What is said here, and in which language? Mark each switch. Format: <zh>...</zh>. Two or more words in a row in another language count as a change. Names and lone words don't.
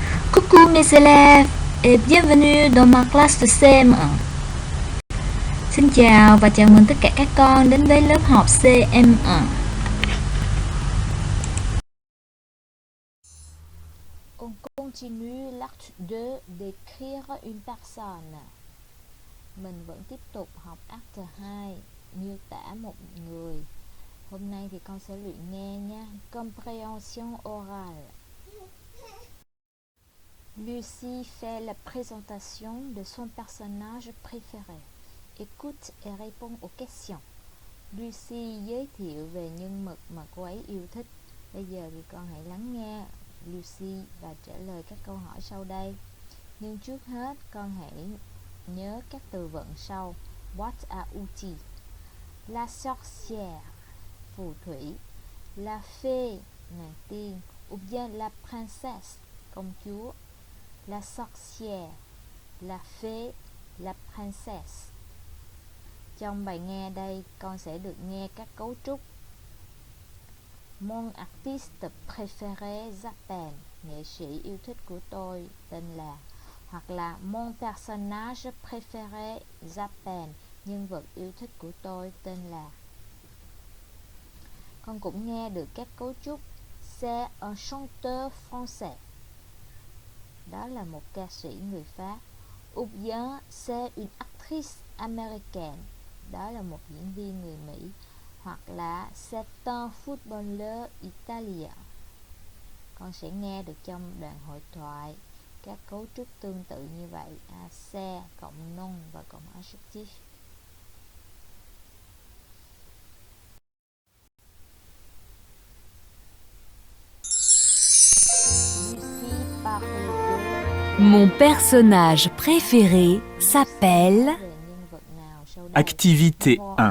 <fr>Coucou mes élèves et bienvenue dans ma classe de CM1.</fr> <vi>Xin chào và chào mừng tất cả các con đến với lớp học CM1.</vi> <fr>On continue l'acte 2 d'écrire une personne.</fr> <vi>Mình vẫn tiếp tục học acte 2, miêu tả một người. Hôm nay thì con sẽ luyện nghe nha.</vi> <fr>Compréhension orale. Lucie fait la présentation de son personnage préféré. Écoute et réponds aux questions.</fr> <vi>Lucie giới thiệu về nhân vật mà cô ấy yêu thích. Bây giờ thì con hãy lắng nghe Lucie và trả lời các câu hỏi sau đây. Nhưng trước hết con hãy nhớ các từ vựng sau.</vi> <fr>What à outil. La sorcière,</fr> <vi>phù thủy.</vi> <fr>La fée,</fr> <vi>nàng tiên.</vi> <fr>Ou bien la princesse,</fr> <vi>công chúa.</vi> <fr>La sorcière, la fée, la princesse.</fr> <vi>Trong bài nghe đây, con sẽ được nghe các cấu trúc.</vi> <fr>Mon artiste préféré s'appelle,</fr> <vi>nghệ sĩ yêu thích của tôi tên là. Hoặc là</vi> <fr>mon personnage préféré s'appelle,</fr> <vi>nhân vật yêu thích của tôi tên là. Con cũng nghe được các cấu trúc.</vi> <fr>C'est un chanteur français,</fr> <vi>đó là một ca sĩ người Pháp.</vi> <fr>Ou bien c'est une actrice américaine,</fr> <vi>đó là một diễn viên người Mỹ. Hoặc là</vi> <fr>c'est un footballeur italien.</fr> <vi>Con sẽ nghe được trong đoạn hội thoại các cấu trúc tương tự như vậy. C'est cộng nom và cộng adjectif.</vi> <fr>Lucie parle de... Mon personnage préféré s'appelle... Activité 1.</fr>